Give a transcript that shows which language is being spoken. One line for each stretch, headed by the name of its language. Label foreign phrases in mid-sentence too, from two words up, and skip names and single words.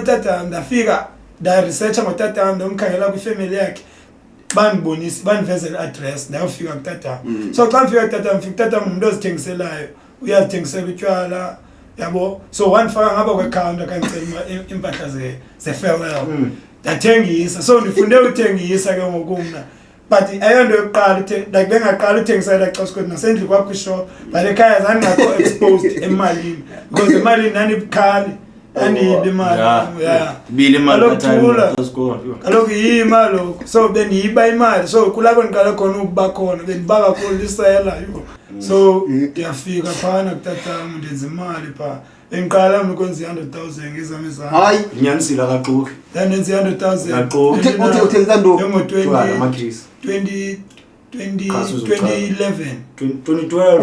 Xhosa: utata wam ndafika ndaresearcha ngotata wam ndomkhangela kwifemeli yakhe bandibonisa bandivezela i-address ndayofika kutata so xa ndifika kutata mfika utata ngumntu ozithengiselayo uyazithengisela utywala yabo so wandifaka ngapha kwecounter kandicela impahla ze-farewell ndathengisa so ndifunde uthengisa ke ngoku mna but ayonto yokuqala like bengaqala uthengisela xa ukuthi nasendlu kwakho ishop but ekhaya zandingakho exposed emalini because emalini ndandibukhali andiyibi imali kaloku yiyimali lokho so bendiyiba imali so kulapho ndiqale khona ukuba khona bendiba kakhulu lisela yho so ndiyafika phana kutatam ndenza imali phaa bendiqala mna ukwenza i-100,000 ngezam izam hayi unyanisile akaxuki ndandenza i-100,000 uthengisa ntoni ngo-2011